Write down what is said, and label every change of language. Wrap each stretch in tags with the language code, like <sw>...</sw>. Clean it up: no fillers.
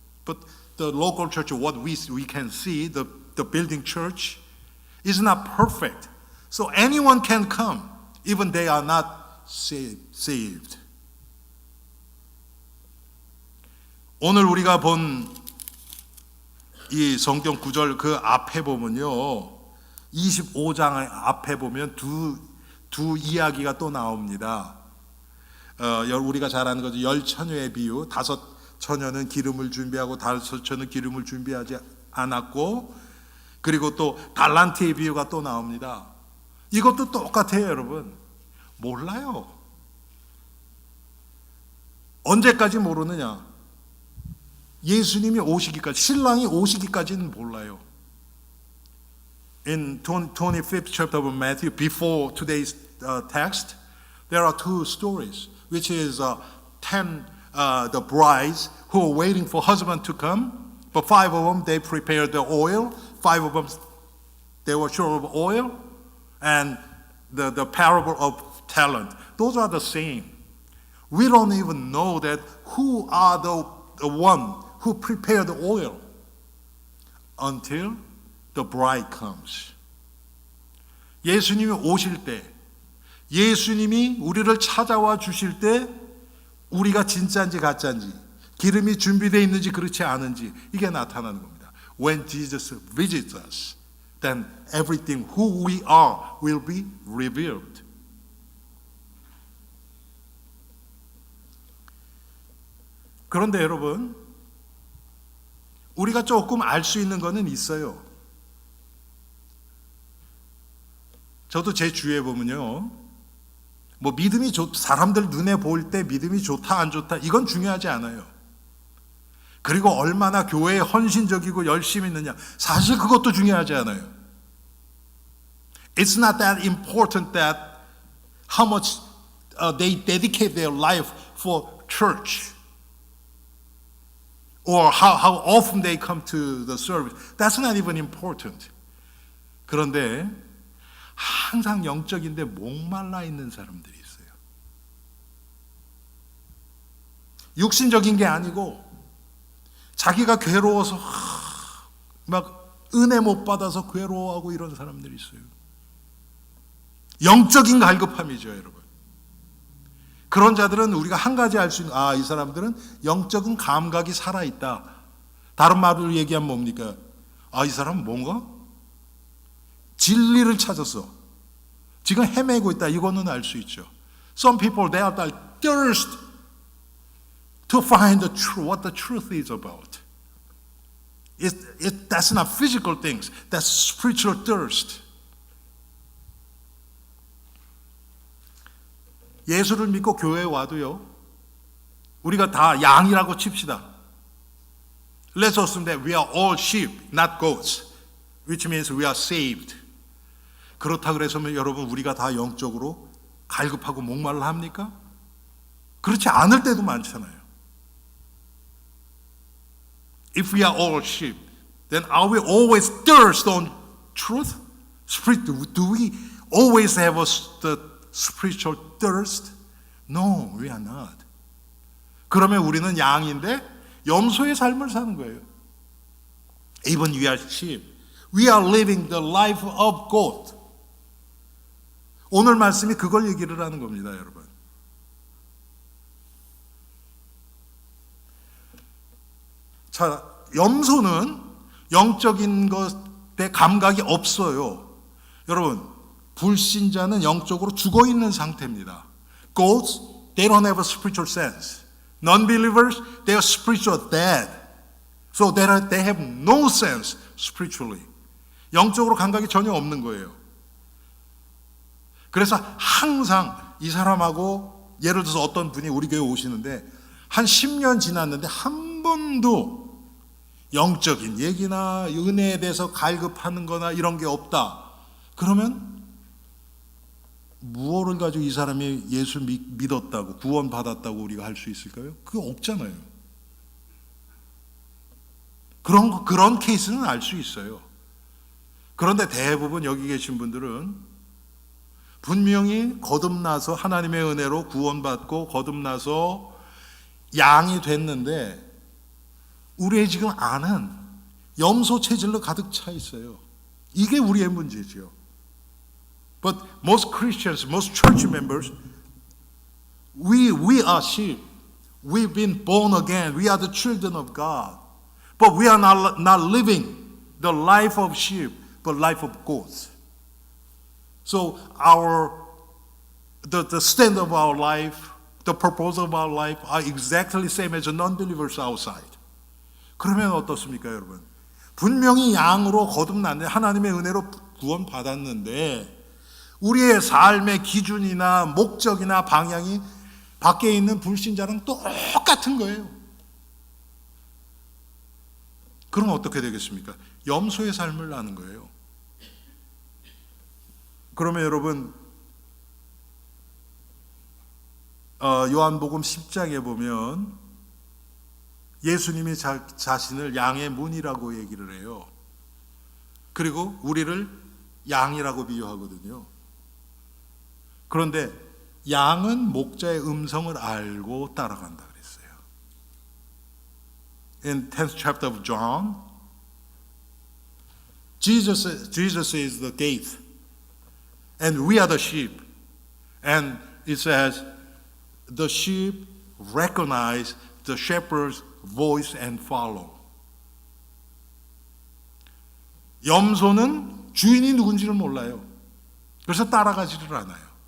<en>But the local church, what we can see, the building church is not perfect. So anyone can come, even they are not saved.</en> <ko>오늘 우리가 본 이 성경 구절 그 앞에 보면요, 25장 앞에 보면 두 이야기가 또 나옵니다. 우리가 잘 아는 거죠. 10처녀의 비유. 5처녀는 기름을 준비하고 5처녀는 기름을 준비하지 않았고, 그리고 또 달란트의 비유가 또 나옵니다. 이것도 똑같아요, 여러분. 몰라요. 언제까지 모르느냐? 예수님이 오시기까지, 신랑이 오시기까지는 몰라요.</ko> <en>In 25th chapter of Matthew, before today's text, there are two stories, which is 10 the brides who are waiting for husband to come, but 5 of them, they prepared the oil, 5 of them, they were short of oil, and the parable of talent. Those are the same. We don't even know that who are the one who prepared the oil until the bride comes.</en> <ko>예수님이 오실 때, 예수님이 우리를 찾아와 주실 때 우리가 진짜인지 가짜인지, 기름이 준비되어 있는지 그렇지 않은지 이게 나타나는 겁니다.</ko> <en>When Jesus visits us, then everything who we are will be revealed.</en> <ko>그런데 여러분, 우리가 조금 알 수 있는 거는 있어요. 저도 제 주위에 보면요, 뭐 믿음이 사람들 눈에 보일 때 믿음이 좋다 안 좋다 이건 중요하지 않아요. 그리고 얼마나 교회에 헌신적이고 열심히 있느냐, 사실 그것도 중요하지 않아요.</ko> <en>It's not that important that how much they dedicate their life for church or how often they come to the service. That's not even important.</en> <ko>그런데 항상 영적인데 목말라 있는 사람들이 있어요. 육신적인 게 아니고 자기가 괴로워서 막 은혜 못 받아서 괴로워하고 이런 사람들이 있어요. 영적인 갈급함이죠, 여러분. 그런 자들은 우리가 한 가지 알 수 있는, 이 사람들은 영적인 감각이 살아있다. 다른 말로 얘기하면 뭡니까? 이 사람은 뭔가 진리를 찾아서 지금 헤매고 있다. 이거는 알 수 있죠.</ko> <en>Some people, they are thirst to find the truth, what the truth is about. That's not physical things. That's spiritual thirst.</en> <ko>예수를 믿고 교회에 와도요, 우리가 다 양이라고 칩시다.</ko> <en>Let's assume that we are all sheep, not goats, which means we are saved.</en> <ko>그렇다 그래서 여러분 우리가 다 영적으로 갈급하고 목말라 합니까? 그렇지 않을 때도 많잖아요.</ko> <en>If we are all sheep, then are we always thirst on truth? Do we always have the spiritual thirst? No, we are not.</en> <ko>그러면 우리는 양인데 염소의 삶을 사는 거예요.</ko> <en>Even we are sheep. We are living the life of God.</en> <ko>오늘 말씀이 그걸 얘기를 하는 겁니다, 여러분. 자, 염소는 영적인 것에 감각이 없어요. 여러분, 불신자는 영적으로 죽어 있는 상태입니다.</ko> <en>Goats, they don't have a spiritual sense. Non-believers, they are spiritual dead. So they have no sense spiritually.</en> <ko>영적으로 감각이 전혀 없는 거예요. 그래서 항상 이 사람하고 예를 들어서 어떤 분이 우리 교회 오시는데 한 10년 지났는데 한 번도 영적인 얘기나 은혜에 대해서 갈급하는 거나 이런 게 없다. 그러면 무엇을 가지고 이 사람이 예수 믿었다고 구원받았다고 우리가 할 수 있을까요? 그거 없잖아요. 그런 케이스는 알 수 있어요. 그런데 대부분 여기 계신 분들은 분명히 거듭나서 하나님의 은혜로 구원받고 거듭나서 양이 됐는데 우리의 지금 안은 염소 체질로 가득 차 있어요. 이게 우리의 문제죠.</ko> <en>But most Christians, most church members, we are sheep. We've been born again. We are the children of God. But we are not living the life of sheep, but life of goats. So the stand of our life, the purpose of our life are exactly the same as the non-believers outside.</en> <ko>그러면 어떻습니까, 여러분? 분명히 양으로 거듭났는데 하나님의 은혜로 구원받았는데 우리의 삶의 기준이나 목적이나 방향이 밖에 있는 불신자랑 똑같은 거예요. 그럼 어떻게 되겠습니까? 염소의 삶을 나는 거예요. 그러면 여러분 요한복음 10장에 보면 예수님이 자신을 양의 문이라고 얘기를 해요. 그리고 우리를 양이라고 비유하거든요. 그런데 양은 목자의 음성을 알고 따라간다 그랬어요.</ko> <en>In 10th chapter of John, Jesus is the gate, and we are the sheep. And it says, the sheep recognize the shepherd's voice and follow.</en> <ko>염소는 주인이 누군지를 몰라요. 그래서 따라가지를 않아요.</ko>